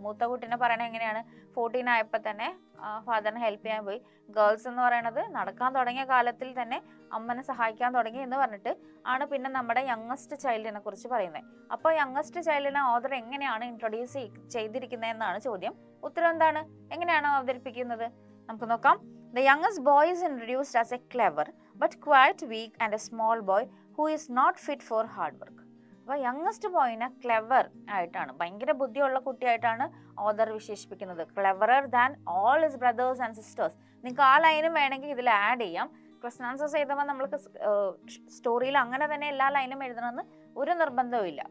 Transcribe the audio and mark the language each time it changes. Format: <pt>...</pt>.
<ml>മൂത്ത കുട്ടീനെ പറയണത് എങ്ങനെയാണ്? 14 ആയപ്പോൾ തന്നെ ഫാദറിനെ ഹെൽപ്പ് ചെയ്യാൻ പോയി. ഗേൾസ് എന്ന് പറയുന്നത് നടക്കാൻ തുടങ്ങിയ കാലത്തിൽ തന്നെ അമ്മനെ സഹായിക്കാൻ തുടങ്ങി എന്ന് പറഞ്ഞിട്ട് ആണ് പിന്നെ നമ്മുടെ യങ്ങസ്റ്റ് ചൈൽഡിനെ കുറിച്ച് പറയുന്നത്. അപ്പോൾ യങ്ങസ്റ്റ് ചൈൽഡിനെ ഓഥർ എങ്ങനെയാണ് ഇൻട്രൊഡ്യൂസ് ചെയ്തിരിക്കുന്നത് എന്നാണ് ചോദ്യം. ഉത്തരം എന്താണ്? എങ്ങനെയാണ് അവതരിപ്പിക്കുന്നത്? നമുക്ക് നോക്കാം.</ml> <en>The youngest boy is introduced as a clever but quite weak and a small boy who is not fit for hard work.</en> <ml>അപ്പോൾ യങ്ങസ്റ്റ് ബോയിനെ ക്ലെവർ ആയിട്ടാണ്, ഭയങ്കര ബുദ്ധിയുള്ള കുട്ടിയായിട്ടാണ് ഓഥർ വിശേഷിപ്പിക്കുന്നത്.</ml> <en>Cleverer than all his brothers and sisters.</en> <ml>നിങ്ങൾക്ക് ആ ലൈനും വേണമെങ്കിൽ ഇതിൽ ആഡ് ചെയ്യാം. ക്വസ്റ്റൻ ആൻസേഴ്സ് എഴുതുമ്പോൾ നമ്മൾക്ക് സ്റ്റോറിയിൽ അങ്ങനെ തന്നെ എല്ലാ ലൈനും എഴുതണമെന്ന് ഒരു നിർബന്ധവും ഇല്ല.</ml>